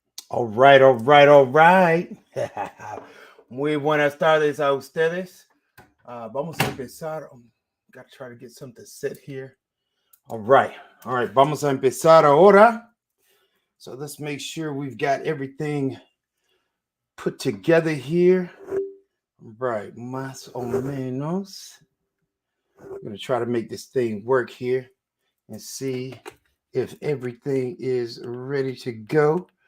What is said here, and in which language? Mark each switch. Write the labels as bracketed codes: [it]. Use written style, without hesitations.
[en] All right, all right, all right. [es] Muy buenas tardes a ustedes. Vamos a empezar. [en] Got to try to get something set here. All right. [es] Vamos a empezar ahora. [en] So let's make sure we've got everything put together here. Right, [es] más o menos. [en] I'm going to try to make this thing work here and see if everything is ready to go.